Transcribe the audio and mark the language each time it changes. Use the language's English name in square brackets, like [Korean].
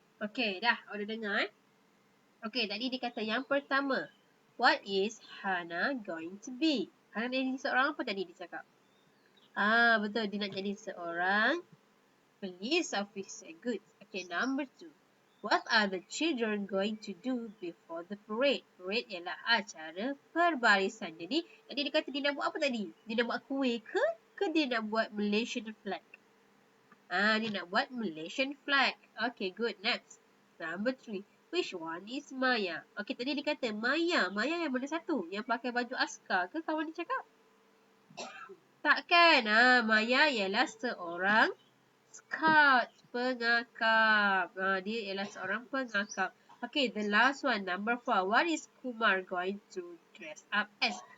[Malay] Okay, dah. Udah dengar Okay, tadi dia kata yang pertama. [English] What is Hannah going to be? [Malay] Hannah nak jadi seorang apa tadi dia cakap? Betul. Dia nak jadi seorang police officer. Good. Okay, number 2. [English] What are the children going to do before the parade? [Malay] Parade ialah acara perbarisan. Jadi, tadi dia kata dia nak buat apa tadi? Dia nak buat kuih ke? Ke dia nak buat Malaysian flag? Dia nak buat Malaysian flag. Okay, good. Next. Number 3. Which one is Maya? Okay, tadi dia kata Maya. Maya yang mana satu? Yang pakai baju askar ke kawan dia cakap? Takkan. Maya ialah seorang scout. Pengakap. Dia ialah seorang pengakap. [English] Okay, the last one. Number 4. What is Kumar going to dress up as?